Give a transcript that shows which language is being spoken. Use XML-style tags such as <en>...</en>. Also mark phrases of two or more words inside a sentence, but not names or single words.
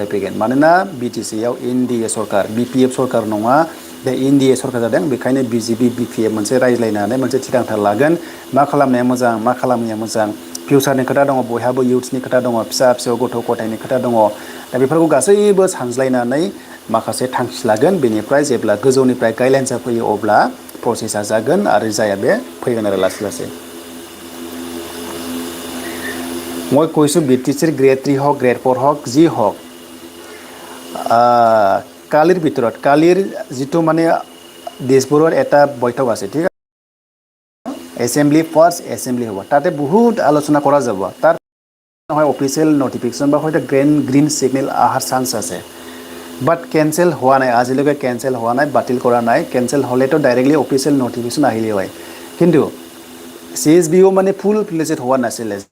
<brx>फैगोन मानोना BTC आव NDA सरकार BPF सरकार नङा दा NDA सरकार जादों बेखायनो BJP BPF मोनसे रायज्लायनानै मोनसे थिरांथा लागोन मा खालामनाया मोजां मा खालामनाया मोजां फिउचारनि खोथा दङ बयहाबो इयुथ्सनि खोथा दङ फिसा फिसौ गथ' गथायनि खोथा दङ दा बेफोरखौ गासैबो सानज्लायनानै माखासे थांखि लागोन बेनिफ्राय जेब्ला गोजौनिफ्राय गाइडलाइन्सआ फैयो अब्ला प्रसेसा जागोन आरो जाया बे फैगोन आरो लासै लासै</brx> <as>মই কৈছোঁ BTCৰ গ্ৰেড 3 হওক গ্ৰেড 4 হওক যি হওক কালিৰ ভিতৰত কালিৰ যিটো মানে দিছপুৰৰ এটা বৈঠক আছে ঠিক আছে এছেম্বলি ফাৰ্ষ্ট এছেম্বলি হ'ব তাতে বহুত আলোচনা কৰা যাব তাৰ নহয়</as> <en>official notification</en> <as>বা হয়তো</as> <en>green signal</en> <as>অহাৰ চান্স আছে বাট কেনচেল হোৱা নাই আজিলৈকে কেনচেল হোৱা নাই বাতিল কৰা নাই কেনচেল হ'লেতো ডাইৰেক্টলি</as> <en>official notification</en> <as>আহিলে হয় কিন্তু CSBO মানে</as> <en>full fledged</en> <as>হোৱা নাছিলে</as>